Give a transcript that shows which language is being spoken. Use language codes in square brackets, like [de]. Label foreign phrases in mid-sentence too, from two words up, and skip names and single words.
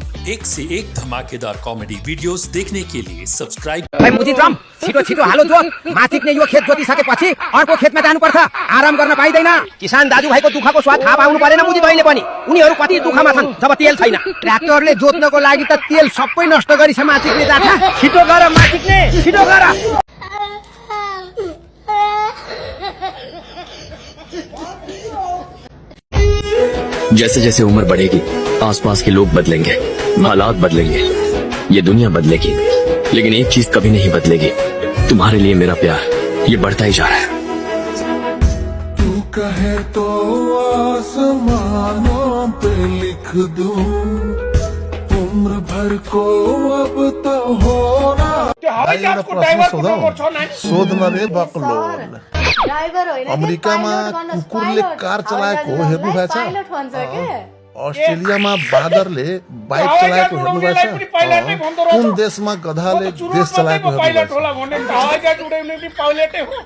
[hi] एक से एक धमाकेदार [en] comedy videos [hi] देखने के लिए सब्सक्राइब। [ne] मुजितराम छिटो छिटो हालो जो मासिकले यो खेत जोतिसकेपछि अर्को खेतमा जानुपर्छ। आराम गर्न पाइदैन। किसान दाजुभाइको दुःखको स्वाद थाहा पाउनु परेन मुजित भाइले पनि। उनीहरू कति दुःखमा छन् जब तेल छैन। ट्र्याक्टरले जोत्नको लागि त तेल सबै नष्ट गरिछ मासिकले। जाथा छिटो गर मासिकले, छिटो गर। [hi] जैसे जैसे उम्र बढ़ेगी आसपास के लोग बदलेंगे, हालात बदलेंगे, ये दुनिया बदलेगी, लेकिन एक चीज कभी नहीं बदलेगी, तुम्हारे लिए मेरा प्यार ये बढ़ता ही जा रहा है। तू कहे तो आसमानों पे लिख दूं, उम्र भर को अब तो होना। [ne] सोध्न रे बक्लो अमेरिकामा कुकुरले कार चलाएको हेर्नु भएको छ? अस्ट्रेलियामा बाँदरले बाइक चलाएको हेर्नु भएको छ? कुन देशमा गधाले देश चलाएको हेर्नु भएको छ?